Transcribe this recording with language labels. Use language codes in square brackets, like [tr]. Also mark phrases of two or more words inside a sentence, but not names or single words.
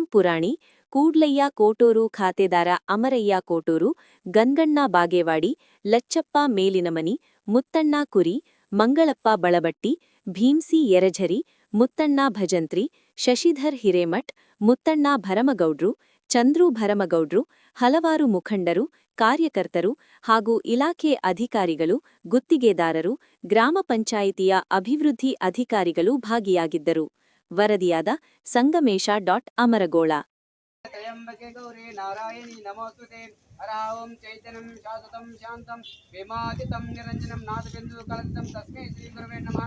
[kn] ಪುರಾಣಿ, ಕೂಡ್ಲಯ್ಯ ಕೋಟೂರು ಖಾತೆದಾರ ಅಮರಯ್ಯ ಕೋಟೂರು, ಗನ್ಗಣ್ಣ ಬಾಗೇವಾಡಿ, ಲಚ್ಚಪ್ಪ ಮೇಲಿನಮನಿ, ಮುತ್ತಣ್ಣ ಕುರಿ, ಮಂಗಳಪ್ಪ ಬಳಬಟ್ಟಿ, ಭೀಮ್ಸಿ ಯರಝರಿ, ಮುತ್ತಣ್ಣ ಭಜಂತ್ರಿ, ಶಶಿಧರ್ ಹಿರೇಮಠ್, ಮುತ್ತಣ್ಣ ಭರಮಗೌಡ್ರು, ಚಂದ್ರು ಭರಮಗೌಡ್ರು, ಹಲವಾರು ಮುಖಂಡರು, ಕಾರ್ಯಕರ್ತರು ಹಾಗೂ ಇಲಾಖೆ ಅಧಿಕಾರಿಗಳು, ಗುತ್ತಿಗೆದಾರರು, ಗ್ರಾಮ ಪಂಚಾಯಿತಿಯ ಅಭಿವೃದ್ಧಿ ಅಧಿಕಾರಿಗಳು ಭಾಗಿಯಾಗಿದ್ದರು. ವರದಿಯಾದ ಸಂಗಮೇಶ ಅಮರಗೋಳ. [sa] त्रयंबके गौरी नारायणी नमोस्तुते हराओं चैतन्यं शाश्वतं शान्तं विमादितं निरञ्जनं नादबिन्दु कलकं तस्मै श्री गुरवे नमः.